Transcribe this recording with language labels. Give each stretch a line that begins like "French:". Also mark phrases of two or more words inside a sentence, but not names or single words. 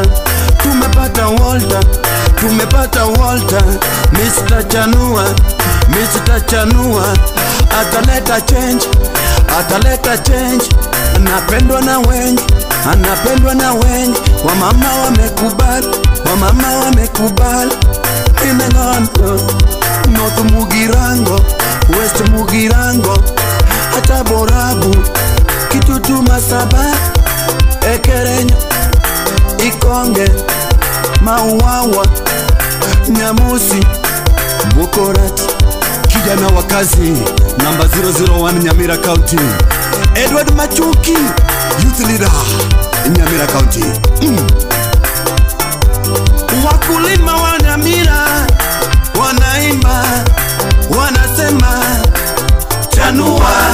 Swahili: Tumepata Walter, tumepata Walter. Mr. Chanua, Mr. Chanua ataleta change, ataleta change. Anapendwa na wengi, anapendwa na wengi. Wamama wamekubali, wamama wamekubali. Imengondo North Mugirango, West Mugirango, hata Borabu, Kitutu, Masaba, Ekerenyo, Ikonge, Mauwawa, Nyamusi, Bukorati. Kijana wa kazi namba 001 Nyamira County, Edward Machuki,
English: youth leader
Swahili: Nyamira County. Wakulima wa Nyamira wanaimba, wanasema Chanua.